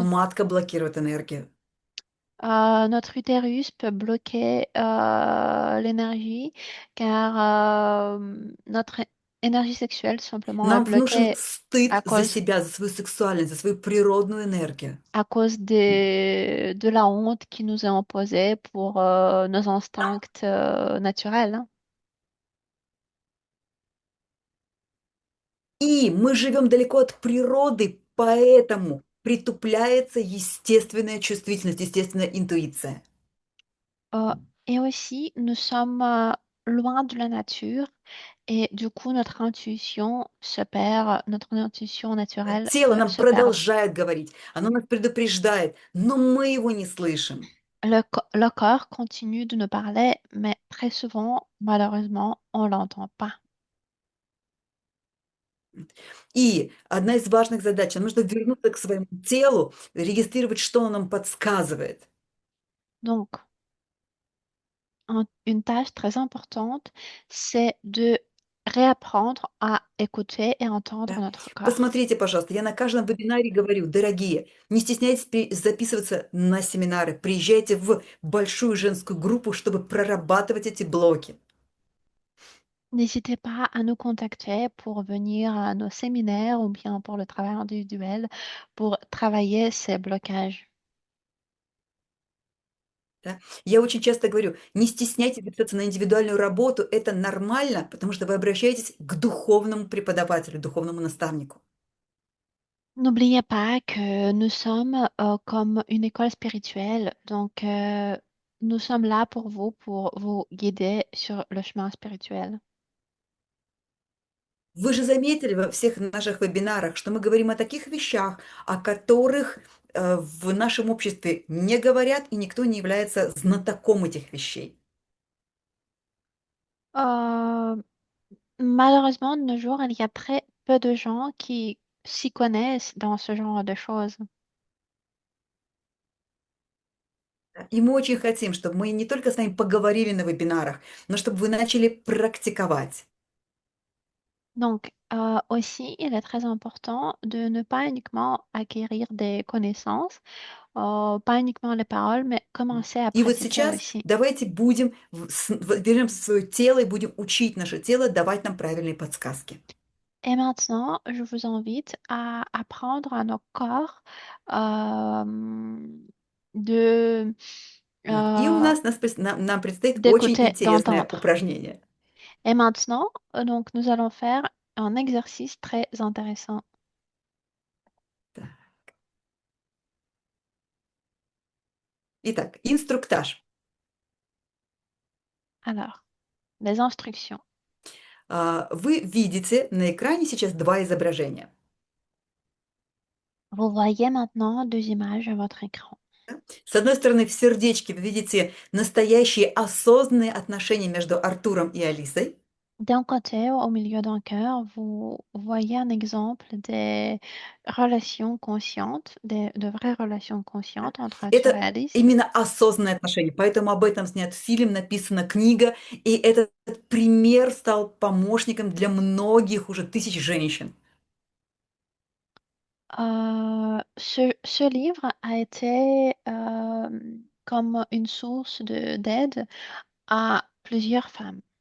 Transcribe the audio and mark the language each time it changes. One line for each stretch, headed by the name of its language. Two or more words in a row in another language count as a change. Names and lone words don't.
Russian: матка блокирует энергию.
French: Notre utérus peut bloquer l'énergie car notre énergie sexuelle simplement est
Russian: Нам внушен
French: bloquée
Russian: стыд
French: à
Russian: за
French: cause,
Russian: себя, за свою сексуальность, за свою природную энергию.
French: à cause de la honte qui nous est imposée pour nos instincts naturels, hein.
Russian: И мы живем далеко от природы, поэтому притупляется естественная чувствительность, естественная интуиция.
French: Euh, et aussi, nous sommes loin de la nature et du coup, notre intuition se perd, notre intuition naturelle
Russian: Тело
French: peut
Russian: нам
French: se perdre.
Russian: продолжает говорить, оно нас предупреждает, но мы его не слышим.
French: Le corps continue de nous parler, mais très souvent, malheureusement, on l'entend pas.
Russian: И одна из важных задач, нам нужно вернуться к своему телу, регистрировать, что оно нам подсказывает.
French: Donc, une tâche très importante, c'est de réapprendre à écouter et entendre
Russian: Да.
French: notre corps.
Russian: Посмотрите, пожалуйста, я на каждом вебинаре говорю, дорогие, не стесняйтесь записываться на семинары, приезжайте в большую женскую группу, чтобы прорабатывать эти блоки.
French: N'hésitez pas à nous contacter pour venir à nos séminaires ou bien pour le travail individuel pour travailler ces blocages.
Russian: Да. Я очень часто говорю: не стесняйтесь записаться на индивидуальную работу, это нормально, потому что вы обращаетесь к духовному преподавателю, духовному наставнику.
French: N'oubliez pas que nous sommes comme une école spirituelle, donc nous sommes là pour vous guider sur le chemin spirituel.
Russian: Вы же заметили во всех наших вебинарах, что мы говорим о таких вещах, о которых, в нашем обществе не говорят, и никто не является знатоком этих вещей.
French: Euh, Malheureusement, de nos jours, il y a très peu de gens qui s'y connaissent dans ce genre de choses.
Russian: И мы очень хотим, чтобы мы не только с вами поговорили на вебинарах, но чтобы вы начали практиковать.
French: Donc, aussi, il est très important de ne pas uniquement acquérir des connaissances, pas uniquement les paroles, mais commencer à
Russian: И вот
French: pratiquer
Russian: сейчас
French: aussi.
Russian: давайте будем вернемся в свое тело и будем учить наше тело давать нам правильные подсказки.
French: Et maintenant, je vous invite à apprendre à nos corps euh, de,
Russian: Вот. И у euh, нам предстоит очень
French: d'écouter,
Russian: интересное
French: d'entendre.
Russian: упражнение.
French: Et maintenant, donc, nous allons faire un exercice très intéressant.
Russian: Так. Итак, инструктаж.
French: Alors, les instructions.
Russian: Вы видите на экране сейчас два изображения.
French: Vous voyez maintenant deux images à votre écran.
Russian: С одной стороны, в сердечке вы видите настоящие осознанные отношения между Артуром и Алисой.
French: D'un côté, au milieu d'un cœur, vous voyez un exemple des relations conscientes, de vraies relations
Russian: Да.
French: conscientes entre Arthur et
Russian: Это
French: Alice.
Russian: именно осознанные отношения, поэтому об этом снят фильм, написана книга, и этот пример стал помощником для многих уже тысяч женщин.
French: Ce livre a été comme une source d'aide à plusieurs femmes.